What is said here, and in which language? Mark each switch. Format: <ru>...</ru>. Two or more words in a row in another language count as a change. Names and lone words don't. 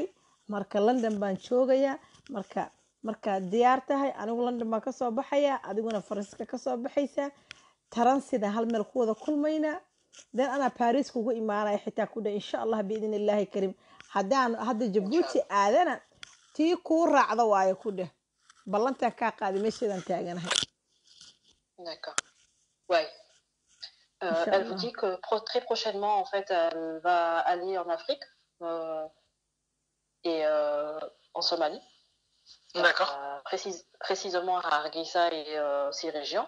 <so>marka london baan joogayaa. markaa diyaar tahay anigu london baan kasoo baxayaa, adiguna faransiiska kasoo baxaysaa, taransida hal meel ku wada kulmaynaa. dan anaa baris kugu imaanaya xitaa ku dheh</so> <ar>إن شاء الله بإذن الله الكريم.</ar> <so>haddaan hadda jabuuti aadana tii kuu raacda waayo ku dheh, ballantaan kaa qaaday meesheedaan taaganahay.</so> <fr>D'accord. Ouais. Elle vous dit que très prochainement, en fait, elle va aller en Afrique et en Somalie. D'accord. Précisément à Hargeisa et ces régions.</fr>